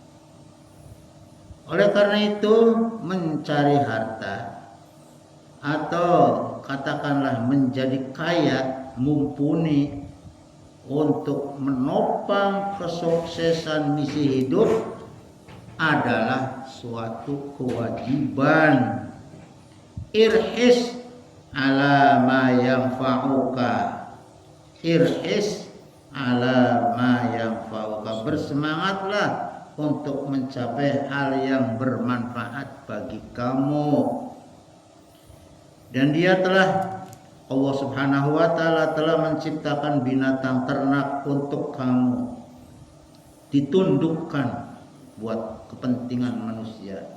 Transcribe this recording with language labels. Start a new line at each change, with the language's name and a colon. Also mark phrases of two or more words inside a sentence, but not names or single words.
Indonesian: Oleh karena itu mencari harta atau katakanlah menjadi kaya, mumpuni untuk menopang kesuksesan misi hidup adalah suatu kewajiban.
Arabic: احرص على ما ينفعك. احرص على ما ينفعك.
Indonesian: Bersemangatlah untuk mencapai hal yang bermanfaat bagi kamu. Dan dia telah,
Arabic: الله سبحانه وتعالى
Indonesian: telah menciptakan binatang ternak untuk kamu, ditundukkan buat kepentingan manusia.